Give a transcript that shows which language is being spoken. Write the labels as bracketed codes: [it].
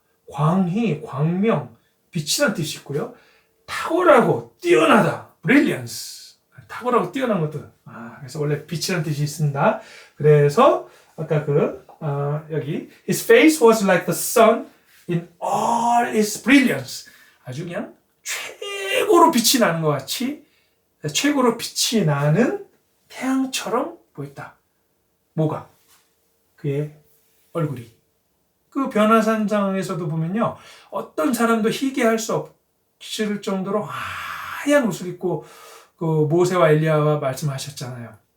[ko] 광희, 광명, 빛이란 뜻이 있고요. 탁월하고 뛰어나다. brilliance. 탁월하고 뛰어난 것도. 그래서 원래 빛이란 뜻이 있습니다. 그래서 아까 여기 [en] his face was like the sun in all its brilliance. [ko] 아주 그냥 최고로 빛이 나는 것 같이 최고로 빛이 나는 태양처럼 보였다. 뭐가? 그의 얼굴이. 그 변화산상에서도 보면요. 어떤 사람도 희귀할 수 없을 정도로 하얀 옷을 입고 그 모세와 엘리야와 말씀하셨잖아요.